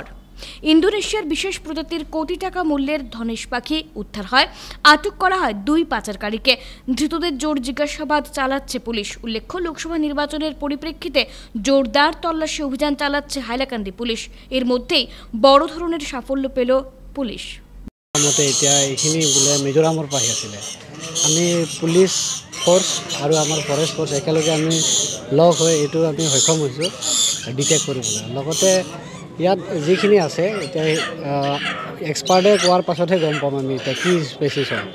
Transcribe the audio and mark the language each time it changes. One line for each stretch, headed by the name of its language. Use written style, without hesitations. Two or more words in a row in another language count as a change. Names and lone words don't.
Bangla: ইন্দোনেশিয়ার বিশেষ প্রজাতির কোটি টাকা মূল্যের ধনেশ পাখি উদ্ধার হয়। আটক করা হয় 2 পাচারকারীকে। ধৃতদের জোর জিজ্ঞাসাবাদ চালাচ্ছে পুলিশ। উল্লেখ্য লোকসভা নির্বাচনের পরিপ্রেক্ষিতে জোরদার তল্লাশি অভিযান চালাচ্ছে হাইলাকান্দি পুলিশ। এর মধ্যেই বড় ধরনের সাফল্য পেল পুলিশ।
Assamese: মতে এতিয়া এইখিনি বোলে মিজোৰামৰ পাখি আছিলে। আমি
English: police force
Assamese: আৰু আমাৰ
English: forest force
Assamese: একেলগে আমি লগ হৈ এইটো আমি সক্ষম হৈছোঁ ডিটেক্ট কৰিবলৈ। লগতে ইয়াত যিখিনি আছে এতিয়া এক্সপাৰ্টে কোৱাৰ পাছতহে গম পাম আমি এতিয়া কি স্পেচিছ হয়।